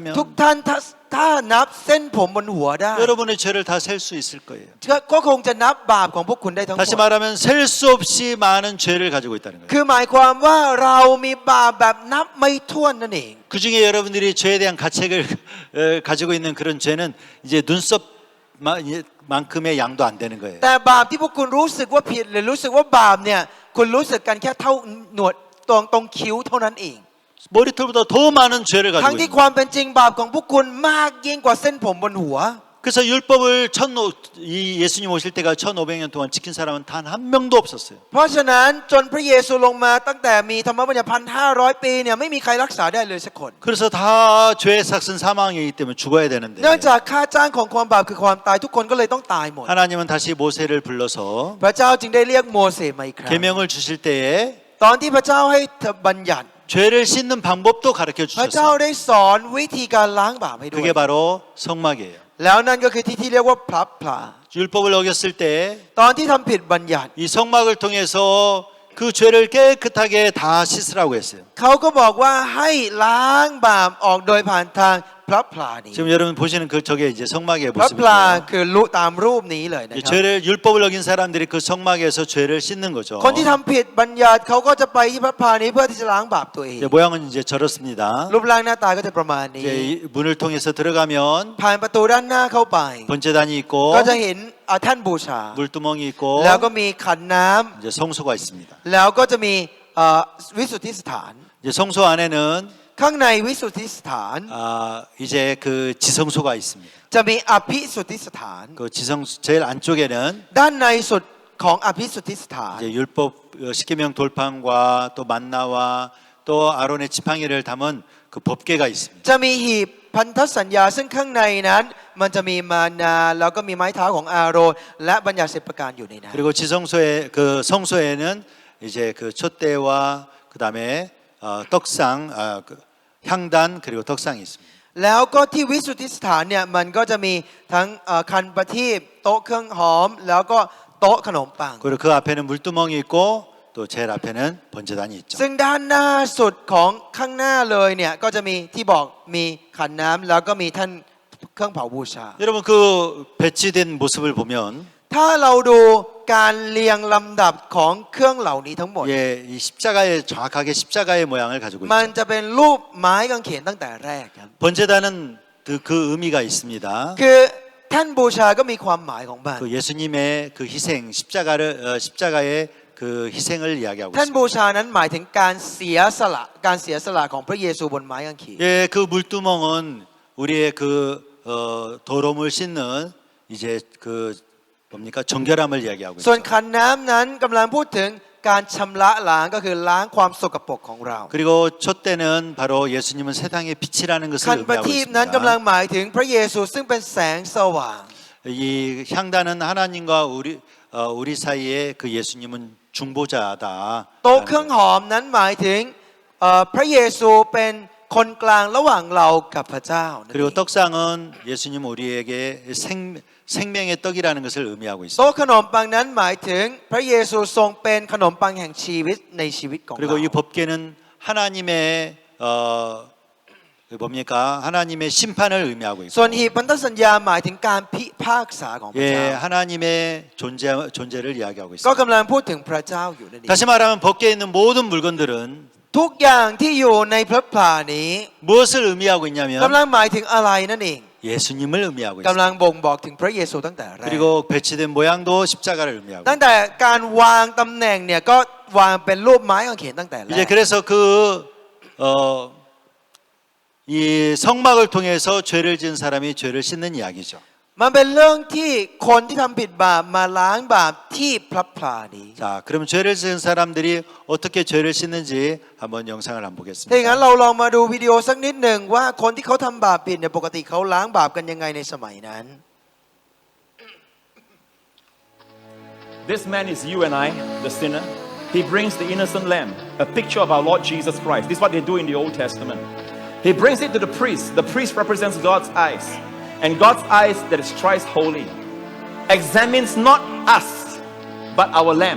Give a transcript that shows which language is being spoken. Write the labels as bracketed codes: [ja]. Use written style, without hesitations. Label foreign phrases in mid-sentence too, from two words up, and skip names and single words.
[th] ทุกท่านถ้านับเส้นผมบนหัวได้ [ko] 여러분의 죄를 다 셀 수 있을 거예요. [th] ก็คงจะนับบาปของพวกคุณได้ทั้งหม [ko] 다시 [th] ด [ko] 말하면 셀 수 없이 많은 죄를 가지고 있다는 거예요. [th] คือหมายความว่าเรามีบาปแบบนับไม่ถ้วนนั่นเอง [ko] 그 중에 여러분들이 죄에 대한 가책을 가지고 있는 그런 죄는 이제 눈썹만큼의 양도 안 되는 거예요. [th] แต่บาปที่พวกคุณรู้สึกว่าผิดหรือรู้สึกว่าบาปเนี่ยคุณรู้สึกกันแค่เท่าหนวดตรงคิ้วเท่านั้นเอง [ko] 머리털보다 더 많은 죄를 [th] ทั้ง [ko] 가지고 [th] ที่ [ko] 있는 [th] ความเป็นจริงบาปของพวกคุณมากยิ่งกว่าเส้นผมบนหัว [ko] 그래서 율법을 이 예수님 오실 때가 1500년 동안 지킨 사람은 단 한 명도 없었어요. [th] เพราะฉะนั้นจนพระเยซูลงมาตั้งแต่มีธรรมบัญญัติ1,500 ปีเนี่ยไม่มีใครรักษาได้เลยสักคน [ko] 그래서 다 죄의 삭은 사망이기 때문에 죽어야 되는데 [th] เนื่องจากค่าจ้างของความบาปคือความตายทุกคนก็เลยต้องตายหมด [ko] 하나님은 다시 모세를 불러서 [th] พระเจ้าจึงได้เรียกโมเสสมาอีกครั้ง [ko] 계명을 주실 때에 [th] ตอนที่พระเจ้าให้บัญญัติ [ko] 죄를 씻는 방법도 가르쳐 [th] พระเจ้า [ko] 주셨어요. [th] ได้สอนวิธีการล้างบาปให้ด้วย [ko] 그게 바로 성막이에요. [th] แล้วนั่นก็คือที่เรียกว่าพลับพลา [ko] 율법을 어겼을 때 [th] ตอนที่ทำผิดบัญญัติ [ko] 이 성막을 통해서 그 죄를 깨끗하게 다 씻으라고 했어요. [th] เขาก็บอกว่าให้ล้างบาปออกโดยผ่านทางพลับพลานี้ [ko] 지금 여러분 보시는 그 저게 이제 성막의 [th] พลับพลา [ko] 모습이에요. [th] คือตามรูปนี้เลยนะ [ko] 이제 [th] ครับ [ko] 죄를 율법을 어긴 사람들이 그 성막에서 죄를 씻는 거죠. [th] คนที่ทำผิดบัญญัติเขาก็จะไปที่พระพลานี้เพื่อที่จะล้างบาปตัวเอง [ko] 이제 모양은 이제 저렇습니다. [th] รูปร่างหน้าตาก็จะประมาณนี้ [ko] 이제 이 문을 통해서 들어가면 [th] ผ่านประตูด้านหน้าเข้าไป [ko] 번제단이 있고 [th] ก็จะเห็นแท่านบูชา [ko] 물두멍이 있고 [th] แล้วก็มีขันน้ำ [ko] 이제 성소가 있습니다. [th] แล้วก็จะมีวิสุทธิสถาน [ko] 이제 성소 안에는 [th] ข้างในวิสุทธิสถาน [ko] 이제 그 지성소가 있습니다. [th] จะมีอภิสุทธิสถาน [ko] 그 지성 제일 안쪽에는 [th] ด้านในสุดของอภิสุทธิสถาน [ko] 이제 율법 십계명 돌판과 또 만나와 또 아론의 지팡이를 담은 그 법궤가 있습니다. [th] จะมีหีบพันธสัญญาซึ่งข้างในนั้น มันจะมีมานาแล้วก็มีไม้เท้าของอาโรนและบัญญัติ10ประการอยู่ในนั้น [ko] 그리고 지성소에 그 성소에는 이제 그 촛대와 그다음에 떡상 그 향단 그리고 떡상이 있습니다. [th] แล้วก็ที่วิสุทธิสถานเนี่ยมันก็จะมีทั้งคันประทีปโต๊ะเครื่องหอม แล้วก็โต๊ะขนมปัง [ko] 그리고 그 앞에는 물두멍이 있고 또 제일 앞에는 번제단이 있죠. [th] ซึ่งด้านหน้าสุดของข้างหน้าเลยเนี่ยก็จะมีที่บอกมีขันน้ำแล้วก็มีท่านเครื่องเผาบูชา [ko] 여러분 그 배치된 모습을 보면 [th] ถ้าเราดูการเรียงลำดับของเครื่องเหล่านี้ทั้งหมด [ko] 예, 이 십자가의 정확하게 십자가의 모양을 가지고 [th] มัน [ko] 있죠. [th] จะเป็นรูปไม้กางเขนตั้งแต่แรกครับ [ko] 번제단은 그 의미가 있습니다. [th] คือท่านบูชาก็มีความหมายของมัน [ko] 그 예수님의 그 희생 십자가의 그 희생을 이야기하고 [th] ท่าน [ko] 있습니다. [th] บูชานั้นหมายถึงการเสียสละของพระเยซูบนไม้กางเขน [ko] 예, 그 물두멍은 우리의 그 더러움을 씻는 이제 그 뭡니까 정결함을 이야기하고 [th] ส่วน [ko] 있죠. [th] ขันน้ำนั้นกำลังพูดถึงการชำระล้างก็คือล้างความสกปรกของเรา [ko] 그리고 촛대는 바로 예수님은 세상의 빛이라는 [th] คั [ko] 것을 [th] นประทีปนั้นกำลัง [ko] 의미하고 [th] หมายถึงพระเยซูซึ่งเป็นแสงสว่าง [ko] 있습니다. 이 향단은 하나님과 우리 사이에 그 예수님은 중보자다. [th] โต๊ะเครื่องหอมนั้นหมายถึงพระเยซูเป็นคนกลางระหว่างเรากับพระเจ้านั่นเอง [ko] 그리고 떡상은 예수님 우리에게 생명의 떡이라는 것을 의미하고 [th] โต๊ะ [ko] 있습니다. [th] ขนมปังนั้นหมายถึงพระเยซูทรงเป็นขนมปังแห่งชีวิตในชีวิตของเรา [ko] 그리고 이 법궤는 하나님의 뭡니까? 하나님의 심판을 의미하고 [th] ส่วน [ko] 있고 [th] หีบพันธสัญญาหมายถึงการพิพากษาของพระเจ้า [ko] 예, 하나님의 존재를 이야기하고 [th] ก็ [ko] 있습니다. [th] กำลังพูดถึงพระเจ้าอยู่นั่นเอง [ko] 다시 말하면 법궤에 있는 모든 물건들은 [th] ทุกอย่างที่อยู่ในพระพลานี้ [ko] 무엇을 의미하고 [th] กำ [ko] 있냐면 [th] ลังหมายถึงอะไรนั่นเอง [ko] 예수님을 의미하고 [th] กำ [ko] 있습니다. [th] ลังบ่งบอกถึงพระเยซูตั้งแต่แรก [ko] 그리고 배치된 모양도 십자가를 의미하고 [th] ตั้งแต่การวางตำแหน่งเนี่ยก็วางเป็นรูปไม้กางเขนตั้งแต่แร [ko] 이제 [th] ก [ko] 그래서 이 성막을 통해서 죄를 지은 사람이 죄를 씻는 이야기죠. [th] มันเป็นเรื่องที่คนที่ทำผิดบาปมาล้างบาปที่พระพลานี้ [ko] 자, 그럼 죄를 지은 사람들이 어떻게 죄를 씻는지 한번 영상을 한번 [th] ถ้าอย่างนั้น [ko] 보겠습니다. [th] เราลองมาดูวิดีโอสักนิดหนึ่งว่าคนที่เขาทำบาปผิดเนี่ยปกติเขาล้างบาปกันยังไงในสมัยนั้น [en] This man is you and I, the sinner. He brings the innocent lamb, a picture of our Lord Jesus Christ. This is what they do in the Old Testament. He brings it to the priest. The priest represents God's eyes. And God's eyes that is thrice holy examines not us, but our lamb.